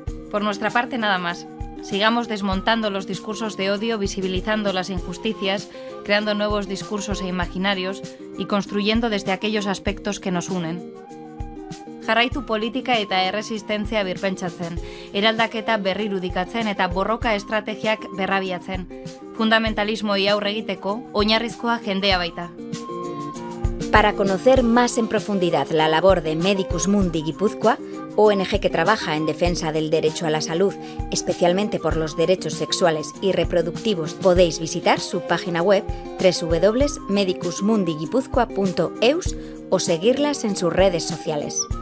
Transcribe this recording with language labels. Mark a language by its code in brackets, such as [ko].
[es] Por nuestra parte, nada más. Sigamos desmontando los discursos de odio, visibilizando las injusticias, creando nuevos discursos e imaginarios y construyendo desde aquellos aspectos que nos unen. [eu] Jarraitu politika eta erresistentzia birpentsatzen, eraldaketa berrirudikatzen eta borroka estrategiak berrabiatzen. Fundamentalismoei aurre egiteko, oinarrizkoa jendea baita. [es] Para conocer más en profundidad la labor de Medicus Mundi Guipúzcoa, ONG que trabaja en defensa del derecho a la salud, especialmente por los derechos sexuales y reproductivos, podéis visitar su página web www.medicusmundiguipuzcoa.eus o seguirlas en sus redes sociales.